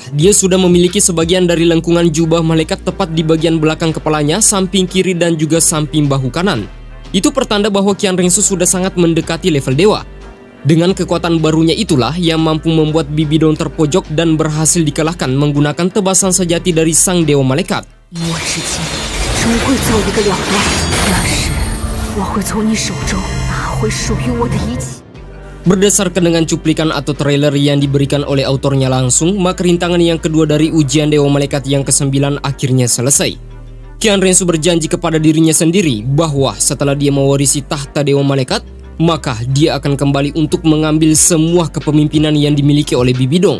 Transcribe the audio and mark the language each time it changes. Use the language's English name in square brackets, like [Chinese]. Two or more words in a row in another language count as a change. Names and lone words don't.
[Indonesian] Dia sudah memiliki sebagian dari lengkungan jubah malaikat tepat di bagian belakang kepalanya, samping kiri dan juga samping bahu kanan. Itu pertanda bahwa Qian Rensu sudah sangat mendekati level dewa. Dengan kekuatan barunya itulah yang mampu membuat Bibidong terpojok dan berhasil dikalahkan menggunakan tebasan sejati dari sang Dewa Malaikat. [Chinese] 你我之间终会走一个了断，那时我会从你手中拿回属于我的一切。 [Indonesian] Berdasarkan dengan cuplikan atau trailer yang diberikan oleh autornya langsung, maka rintangan yang kedua dari ujian Dewa Malaikat yang ke-9 akhirnya selesai. Qian Rensu berjanji kepada dirinya sendiri bahwa setelah dia mewarisi tahta Dewa Malaikat, maka dia akan kembali untuk mengambil semua kepemimpinan yang dimiliki oleh Bibidong.